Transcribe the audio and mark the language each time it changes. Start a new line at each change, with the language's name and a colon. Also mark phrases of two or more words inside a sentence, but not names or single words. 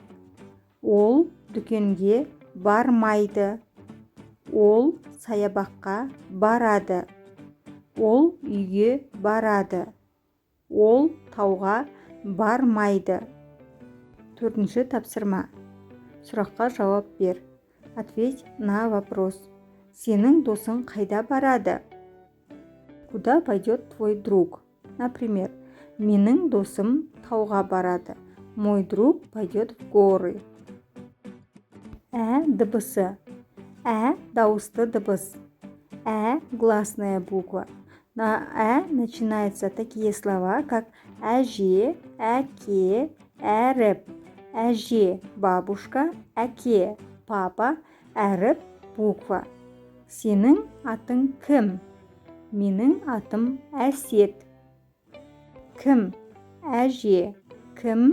Kazakh: Ол дүкенге бармайды. Ол саябаққа барады. Ол үйге барады. Ол тауға бармайды. Төртінші тапсырма. Сұраққа жауап бер.
Russian: Ответь на вопрос.
Kazakh: Сенің досың қайда барады?
Russian: Куда пойдет твой друг? Например,
Kazakh: менің досым тауға барады.
Russian: Мой друг пойдет в горы.
Kazakh: Дыбысы. Дауысты дыбыс.
Russian: Гласная буква. На начинаются такие слова, как
Kazakh: әже, әке, әріп.
Russian: Әже – бабушка, әке – папа, әріп – буква.
Kazakh: Сенің атың кім? Менің атым Әсет. Кім? Әже. Кім?